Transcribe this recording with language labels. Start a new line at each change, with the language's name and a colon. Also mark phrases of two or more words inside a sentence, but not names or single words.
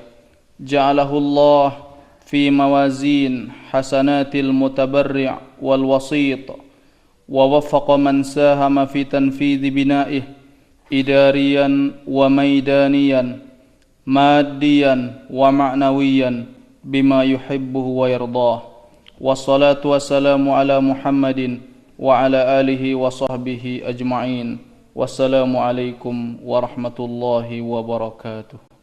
Arabic: جعله الله في موازين حسنات المتبرع والوسيط ووفق من ساهم في تنفيذ بنائه إداريا وميدانيا ماديا ومعنويا بما يحبه ويرضاه. والصلاة والسلام على محمد وعلى آله وصحبه أجمعين. والسلام عليكم ورحمة الله وبركاته.